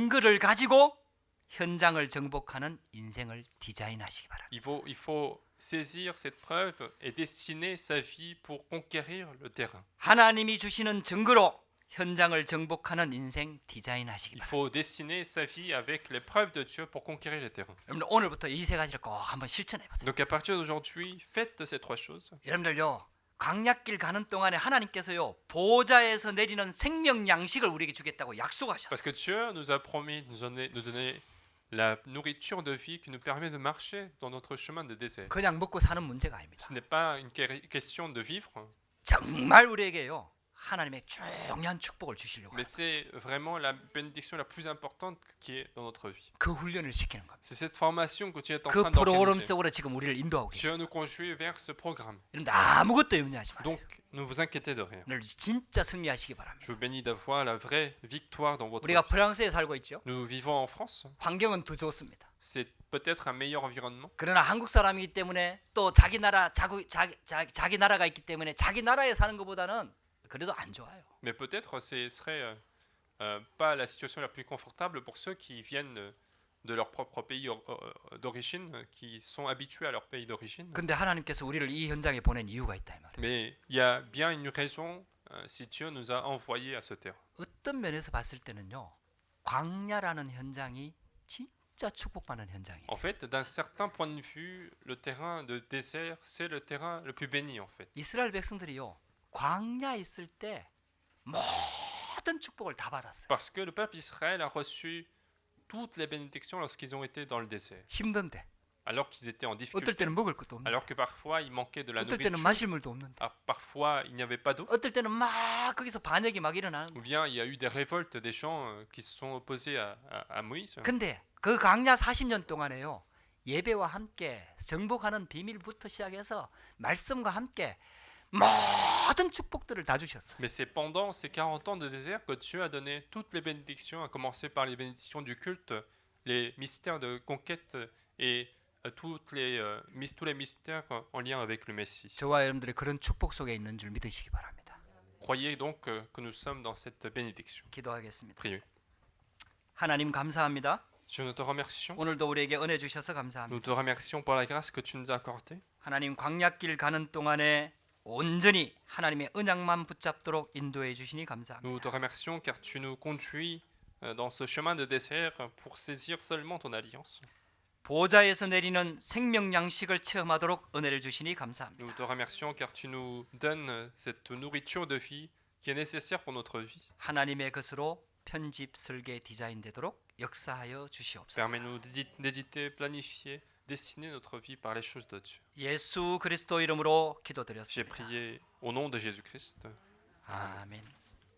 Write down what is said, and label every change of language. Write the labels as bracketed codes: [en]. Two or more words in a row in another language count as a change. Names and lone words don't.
[ko] 그 증거를 가지고 현장을 정복하는 인생을 디자인하시기 바랍니다. [fr] Il faut saisir cette preuve et dessiner sa vie pour conquérir le terrain. [ko] 하나님이 주시는 증거로 현장을 정복하는 인생 디자인하시기 [fr] Il [ko] 바랍니다. [fr] faut dessiner sa vie avec les preuves de Dieu pour conquérir le terrain. [ko] 여러분들 오늘부터 이 세 가지를 꼭 한번 실천해 보세요. [fr] Donc à partir d'aujourd'hui, faites ces trois choses. [ko] 여러분들요, 광야길 가는 동안에 하나님께서요 보좌에서 내리는 생명 양식을 우리에게 주겠다고 약속하셨어요. [fr] Parce que Dieu nous a promis de nous donner la nourriture de vie qui nous permet de marcher dans notre chemin de désert. [ko] 그냥 먹고 사는 문제가 아닙니다. [fr] Ce n'est pas une question de vivre, [ko] 정말 우리에게요 하나님의 중요한 축복을 주시려고 [fr] mais c'est vraiment la bénédiction la plus importante qui est dans notre vie. [ko] 그 훈련을 시키는 겁니다. [fr] C'est cette formation que Dieu est en [ko] 그 [fr] train [ko] 프로그램 [fr] d'organiser. [ko] 속으로 지금 우리를 인도하고 계십니다. [fr] Dieu nous conduit vers ce programme. [ko] 여러분들 아무것도 염려하지 마세요. [fr] Donc, ne vous inquiétez de rien. [ko] 오늘 진짜 승리하시기 바랍니다. [fr] Je vous bénis d'avoir la vraie victoire dans votre [ko] 우리가 [fr] vie. [ko] 프랑스에 살고 있죠. [fr] Nous vivons en France. [ko] 환경은 더 좋습니다. [fr] C'est peut-être un meilleur environnement. [ko] 그러나 한국 사람이기 때문에 또 자기 나라가 있기 때문에 자기 나라에 사는 것보다는 그래도 안 좋아요. [fr] Mais peut-être ce serait pas la situation la plus confortable pour ceux qui viennent de leur propre pays d'origine, qui sont habitués à leur pays d'origine. [ko] 근데 하나님께서 우리를 이 현장에 보낸 이유가 있다 이 말이에요. [fr] Mais il y a bien une raison si Dieu nous a envoyés à ce terrain. [ko] 어떤 면에서 봤을 때는요. 광야라는 현장이 진짜 축복받는 현장이에요. [fr] En fait, d'un certain point de vue, le terrain de désert, c'est le terrain le plus béni en fait. [ko] 이스라엘 백성들이요. 광야에 있을 때 모든 축복을 다 받았어요. [fr] Parce que le peuple Israël a reçu toutes les bénédictions lorsqu'ils ont été dans le désert, [ko] 힘든데 [fr] alors qu'ils étaient en [ko] 어떨 [fr] difficulté, [ko] 때는 먹을 것도 없는데 [fr] alors que parfois il manquait de la [ko] 어떨 때는 [fr] nourriture, [ko] 마실 물도 없는데 [fr] parfois il n'y avait pas d'eau, [ko] 어떨 때는 막 거기서 반역이 막 일어나는 [fr] ou [ko] 거예요. [fr] bien il y a eu des révoltes des gens qui se sont opposés à Moïse. [ko] 근데 그 광야 40년 동안에요. 예배와 함께 정복하는 비밀부터 시작해서 말씀과 함께 모든 축복들을 다 주셨어요. [fr] Mais c'est pendant ces 40 ans de désert que Dieu a donné toutes les bénédictions, à commencer par les bénédictions du culte, les mystères de conquête et tous les mystères en lien avec le Messie. [ko] 저와 여러분들이 그런 축복 속에 있는 줄 믿으시기 바랍니다. [fr] Croyez donc que nous sommes dans cette bénédiction. [ko] 기도하겠습니다. [fr] Priez. [ko] 하나님 감사합니다. [fr] Dieu, nous te remercions. [ko] 오늘도 우리에게 은혜 주셔서 감사합니다. [fr] Nous te remercions pour la grâce que tu nous as accordée. [ko] 하나님 광야길 가는 동안에 온전히 하나님의 언약만 붙잡도록 인도해 주시니 [fr] Nous [ko] 감사합니다. [fr] te remercions car tu nous conduis dans ce chemin de désert pour saisir seulement ton alliance. [ko] 보좌에서 내리는 생명 양식을 체험하도록 은혜를 주시니 [fr] Nous [ko] 감사합니다. [fr] te remercions car tu nous donnes cette nourriture de vie qui est nécessaire pour notre vie. [ko] 하나님의 것으로 편집, 설계, 디자인되도록 역사하여 주시옵소서. [fr] Permets-nous d'éditer, planifier, dessiner notre vie par les choses de Dieu. [ko] 예수 그리스도 이름으로 [fr] J'ai [ko] 기도드렸습니다. [fr] prié au nom de Jésus-Christ. [ko] 아멘.